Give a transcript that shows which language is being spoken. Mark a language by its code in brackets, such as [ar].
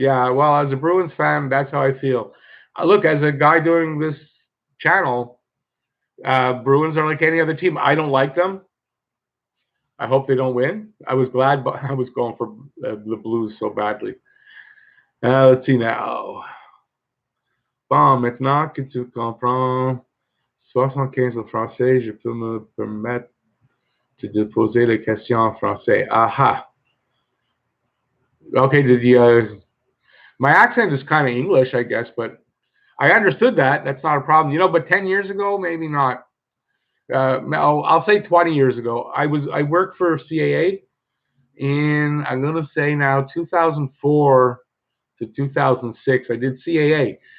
[en] Yeah, well, as a Bruins fan, that's how I feel. Look, as a guy doing this channel, Bruins are like any other team. I don't like them. I hope they don't win. I was glad, but I was going for the Blues so badly. Let's see now. [fr] Bon, maintenant que tu comprends 75 en français, je peux me permettre de poser les questions en français. Aha. [en] Okay, my accent is kind of English, I guess, but I understood that. That's not a problem. But 10 years ago, maybe not. I'll say 20 years ago. I worked for CAA in, I'm going to say now, 2004 to 2006. I did CAA.